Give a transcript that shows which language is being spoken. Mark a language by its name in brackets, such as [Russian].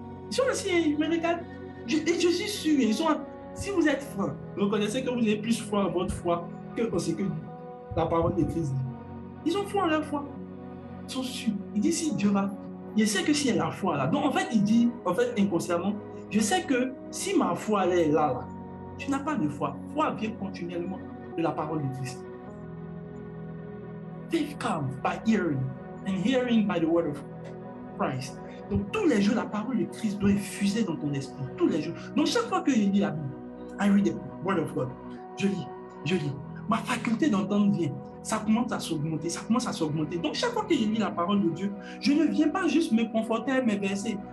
[French] Ils sont assis, ils me regardent. Et je suis sûr, ils sont, si vous êtes franc, reconnaissez que vous avez plus foi en votre foi que ce que la parole de Christ dit. Ils ont foi en leur foi. Ils sont sûrs. Ils disent si Dieu va. Je sais que s'il y a la foi là. Donc en fait, il dit, en fait, inconsciemment, je sais que si ma foi elle est là, tu n'as pas de foi. Foi vient continuellement de la parole de Christ. [English] Faith comes by hearing, and hearing by the word of Christ. [French] Donc tous les jours, la parole de Christ doit infuser dans ton esprit. Tous les jours. Donc chaque fois que je lis la Bible, [English] I read the word of God. [French] Je lis. Ma faculté d'entendre vient. Ça commence à s'augmenter. Donc chaque fois que je lis la parole de Dieu, je ne viens pas juste me conforter à mes versets.